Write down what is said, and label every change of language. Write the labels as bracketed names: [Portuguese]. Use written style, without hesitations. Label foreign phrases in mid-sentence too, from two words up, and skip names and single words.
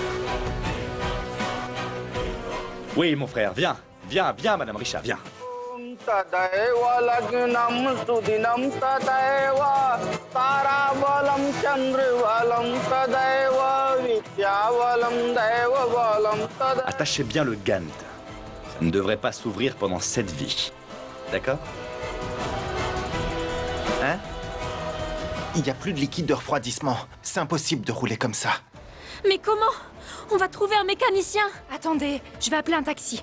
[French] Oui, mon frère, viens. Viens, viens, Madame Risha, viens. [Sanskrit] तदैव लग्नं सुदिनं तदैव ताराबलं चन्द्रबलं तदैव विद्याबलं दैवबलं तदैव. [French] Attachez bien le gant. Ça ne devrait pas s'ouvrir pendant cette vie. D'accord? Hein? Il n'y a plus de liquide de refroidissement. C'est impossible de rouler comme ça. Mais comment? On va trouver un mécanicien. Attendez, je vais appeler un taxi.